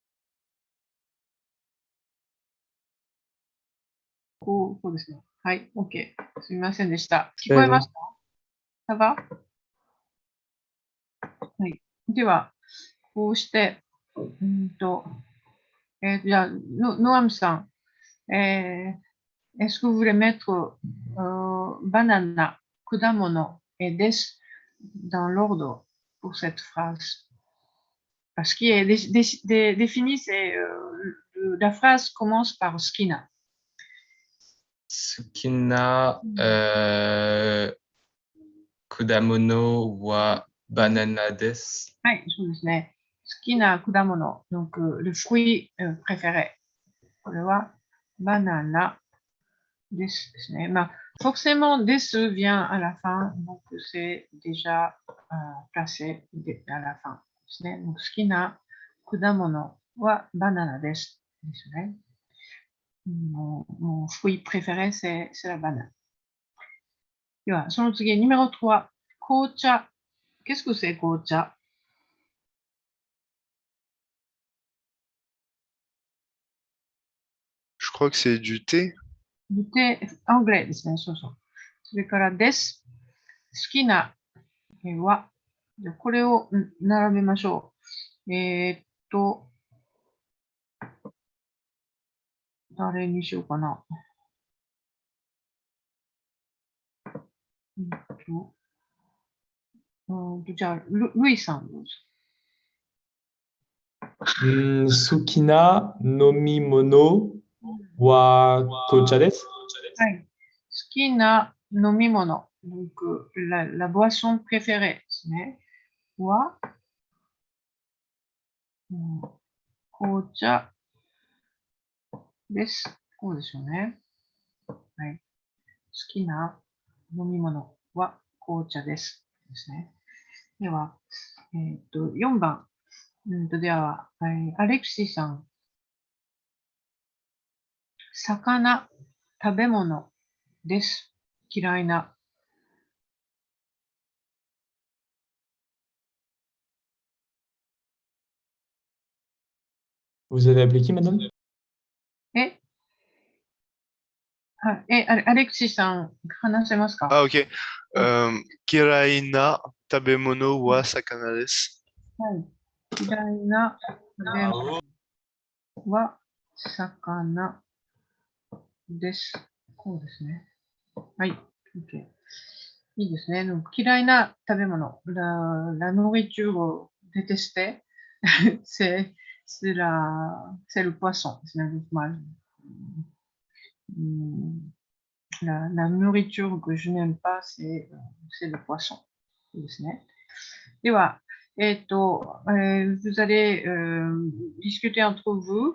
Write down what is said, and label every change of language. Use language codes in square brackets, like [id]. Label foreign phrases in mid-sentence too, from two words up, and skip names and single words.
[ja] OK. すみませんでした。聞こえました？ [fr] ça va？ [ja] はい。では、こうして、じゃあ、ノアムさん、 est-ce que vous voulez mettre banana, kudamono et desu dans l'ordre pour cette phrase? [fr] Parce qu'il est défini, c'est la phrase commence par skina. [ja] 好きな果物はバナナです. はい、そうですね。好きな果物、 [fr] donc le fruit préféré. [ja] これはバナナですね。 [fr] まあ、forcément, des vient à la fin, donc c'est déjà placé à la fin [ja] ですね。好きな果物はバナナです。ですね。 [fr] mon fruit préféré, c'est la banane. [ja] では、その次、numéro 3、紅茶。 [fr] Qu'est-ce que c'est [ja] 紅茶？ [fr] Je crois que c'est du thé. Du thé anglais [ja] ですね。そうそう。それからです。好きなは、これを並べましょう。誰にしようかな。じゃあ、ルイさんどうぞ。好きな飲み物は紅茶です. はい。好きな飲み物。 [fr] Donc, la boisson préférée [ja] ですね。は、紅茶です。こうですよね。はい。好きな飲み物は紅茶です。ですね。では、4番。では、アレクシさん。魚、食べ物です。嫌いな。 [fr] Vous avez appelé qui, madame? [ja] アレクシさん、話せますか？ [fr] Ah, ok. [ja] 嫌いな食べ物は魚です. はい。嫌いな食べ物は魚です。こうですね。はい。OK。いいですね。嫌いな食べ物。 [fr] La nourriture détestée, c'est le poisson. La nourriture que je n'aime pas, c'est le poisson. [ja] ですね。では、 [fr] vous allez discuter entre vous.